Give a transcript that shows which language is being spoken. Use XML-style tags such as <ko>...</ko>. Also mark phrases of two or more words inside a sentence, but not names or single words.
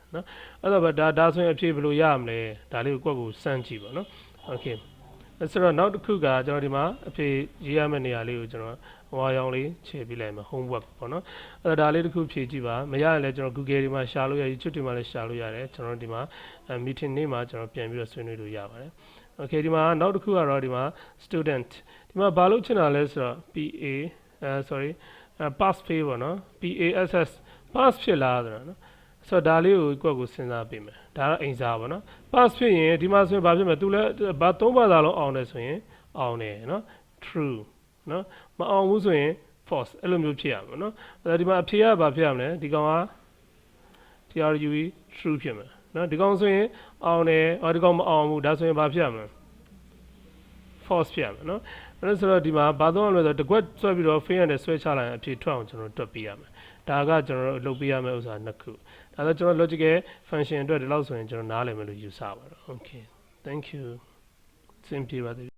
<my>နော်အဲ့တော့ဒါဆိုရင်အဖြေဘယ်လိုရမလဲဒါလေးကိုကိုယ့်ကိုစမ်းကြည့်ပါနော်โอเคဆိုတော့နောက်တစ်ခုကကျွန်တော်ဒီမှာအဖြေရေးရမယ့်နေရာလေးကိုကျွန်တော်ဝါရောင်လေးခြေပေးလိုက်မယ် homework ပေါ့နော်အဲ့တော့ဒါလေးတစ်ခုဖြေကြည့်ပါမရရင်လည်းကျွန်တော် Google ဒီမှာ ရှာလို့ရ YouTube ဒီမှာလည်းရှာလို့ရတယ်ကျွန်တော်ဒီမှာ meeting နေ့မှာကျွန်တော်ပြန်ပြီးတော့ဆွေးနွေးလို့ရပါတယ်โอเคဒီမှာနောက်တစ်ခုကတော့ဒီမှာ student ဒီမှာဘာလို့ချင်တာလဲဆိုတော့</my> <en>sorry pass fail</en> <my>ပေါ့နော်</my> <en>pass pass</en> <my>ဖြစ်လားဆိုတော့နော်ဆိုတော့ဒါလေးကိုကိုယ့်ကိုစဉ်းစားပေးမယ်ဒါတော့အိမ်စာပေါ့နော် pass ဖြစ်ရင်ဒီမှာဆိုရင်ဘာဖြစ်မလဲသူလည်းဘာသုံး ပါးသာလုံးအောင်တယ်ဆိုရင်အောင်တယ်နော် true နော်မအောင်ဘူးဆိုရင် false အဲ့လိုမျိုးဖြစ်ရမှာနော်အဲ့ဒါဒီမှာ အဖြေကဘာဖြစ်ရမလဲဒီကောင်က</my> <en>true true</en> <my>ဖြစ်မယ်နော်ဒီကောင်ဆိုရင်အောင်တယ်ဒီကောင်မအောင်ဘူးဒါဆိုရင်ဘာဖြစ်ရမလဲ false ဖြစ်ရမယ်နော်အဲ့ဒါဆိုတော့ဒီမှာဘာသုံးရမလဲဆိုတော့တကွက်ဆွဲပြီးတော့ fail နဲ့ဆွဲချလိုက်ရင်အဖြေထွက်အောင်ကျွန်တော်တွက်ပေးရမယ်ဒါကကျွန်တော်တို့လုပ်ပေးရမယ့်ဥစ္စာနှစ်ခုဒါဆိုကျွန်တော်</my> <en>logical function</en> <my>အတွက်ဒီလောက်ဆိုရင်ကျွန်တော်နားလည်မယ်လို့ယူဆပါတယ်</my> <en>okay thank you</en> <my>သင်ပြပါသေး</my>